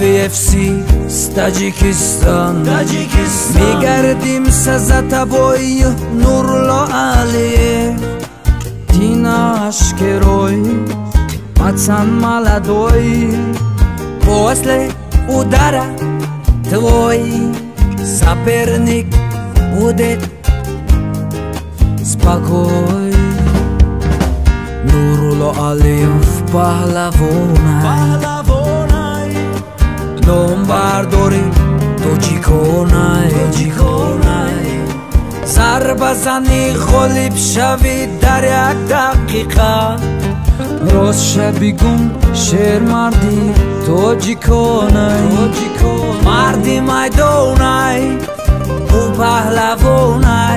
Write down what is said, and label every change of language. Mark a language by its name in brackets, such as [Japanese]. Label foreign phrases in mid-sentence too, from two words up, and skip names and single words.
[Russian] UFC с Таджикистан Мы гордимся за тобой, Нурулло Алиев Ты наш герой, пацан молодой После удара твой соперник будет спокой [Tajik] Нурулло Алиев паҳлавонай nom бардори тоҷиконай зарба зани ғолиб шави дар як дақиқа рост шаби гум шер марди тоҷиконай марди майдонай ӯ паҳлавонай